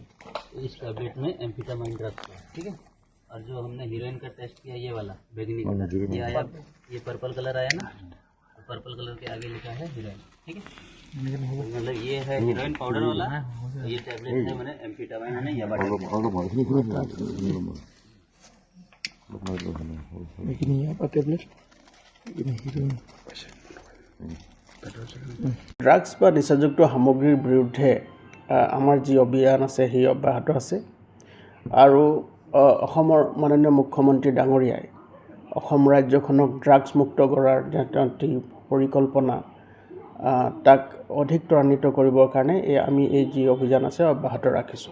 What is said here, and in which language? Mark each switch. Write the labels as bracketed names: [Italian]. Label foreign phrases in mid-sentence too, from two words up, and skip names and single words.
[Hindi] इस टैबलेट में [English] amphetamine drugs [Hindi] है, ठीक है। और जो हमने हीरोइन का टेस्ट किया ये वाला बैगनी कलर, ये आया, ये [English] purple colour [Hindi] आया ना, तो [English] purple colour [Hindi] के आगे लिखा है हीरोइन, ठीक है। मतलब ये है [English] heroin powder [Hindi] वाला, ये टैबलेट है मैंने एम्फेटामाइन है ये वाला। [Assamese] ড্ৰাগছ বা নিচাযুক্ত সামগ্ৰীৰ বিৰুদ্ধে আমাৰ যি অভিযান আছে সেই অব্যাহত আছে আৰু অসমৰ মাননীয় মুখ্যমন্ত্ৰী ডাঙৰীয়াই অসম ৰাজ্যখনক ড্ৰাগছ মুক্ত কৰাৰ যি পৰিকল্পনা তাক অধিক ত্বৰান্বিত কৰিবৰ কাৰণে আমি এই যি অভিযান আছে অব্যাহত ৰাখিছোঁ।